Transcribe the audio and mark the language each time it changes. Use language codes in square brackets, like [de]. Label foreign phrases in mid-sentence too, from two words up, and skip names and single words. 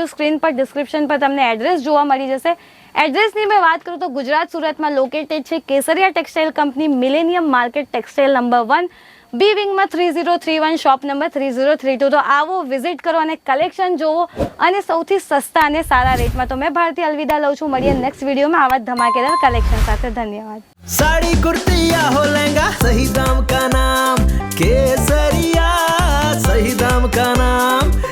[gu] સ્ક્રીન પર ડિસ્ક્રિપ્શન પર તમને એડ્રેસ જોવા મળી જશે. એડ્રેસની મેં વાત કરું તો ગુજરાત સુરતમાં લોકેટેડ છે કેસરિયા ટેક્સટાઇલ કંપની, મિલેનિયમ માર્કેટ, ટેક્સટાઇલ નંબર 1, બી વિંગમાં 3031, શોપ નંબર 3032. તો આવો, વિઝિટ કરો અને કલેક્શન જોવો અને સૌથી સસ્તા અને સારા રેટમાં. તો મેં ભારતી અલવિદા લઉં છું. મળીએ નેક્સ્ટ વિડીયોમાં આવા ધમાકેદાર કલેક્શન સાથે. ધન્યવાદ. [hi] साड़ी कुर्ती या हो लहंगा, सही दाम का नाम केसरिया, सही दाम का नाम.